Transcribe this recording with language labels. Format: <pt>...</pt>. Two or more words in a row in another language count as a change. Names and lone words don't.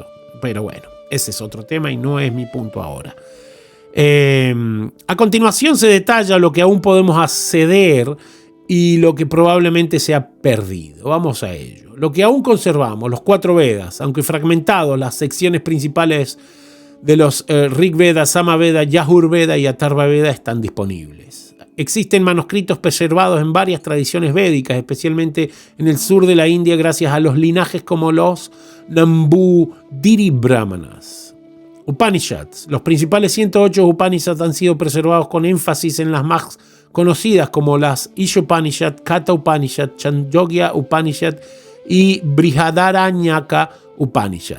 <es>Pero bueno, ese es otro tema y no es mi punto ahora. A continuación se detalla lo que aún podemos acceder y lo que probablemente se ha perdido. Vamos a ello. Lo que aún conservamos, los 4 Vedas, aunque fragmentados, las secciones principales de los Rig Veda, Sama Veda, Yajur Veda y Atharva Veda están disponibles. Existen manuscritos preservados en varias tradiciones védicas, especialmente en el sur de la India, gracias a los linajes como los Nambudiri Brahmanas. Upanishads. Los principales 108 Upanishads han sido preservados con énfasis en las más conocidas como las Ishopanishad, Katha Upanishad, Chandogya Upanishad y Brihadaranyaka Upanishad.</es>